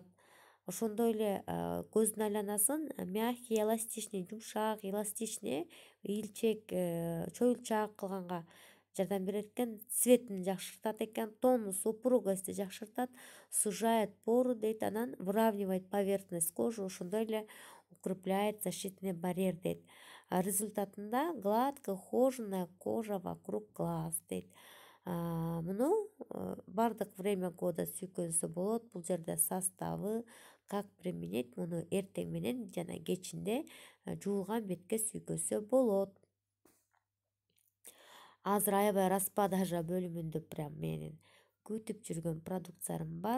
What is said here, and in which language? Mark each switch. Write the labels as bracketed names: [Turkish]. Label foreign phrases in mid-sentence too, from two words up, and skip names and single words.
[Kyrgyz] Ошондой эле көздүн айланасын [Russian] мягкий, эластичный, [Kyrgyz] жумшак, эластичный, ийилчек, чоюлчаак кылганга жардам берет экен. Цветин жакшыртат экен, тонус, упругостьти жакшыртат, [Russian] сужает пору [Kyrgyz] дейт. [Russian] Анан выравнивает поверхность кожи, [Kyrgyz] ошондой эле [Russian] укрепляет защитный барьер [Kyrgyz] дейт. [Russian] Результатында гладкая, ухоженная кожа вокруг глаз дейт. [Kyrgyz] Муну бардык [Russian] время года [Kyrgyz] сүйкөнсө болот. Бул жерде составы, [Russian] как применить, [Kyrgyz] муну эртең менен жана кечинде жуулган бетке сүйкөсө болот. Азыр аябай распродажа бөлүмүндө прям менин күтүп жүргөн продукцияларым бар.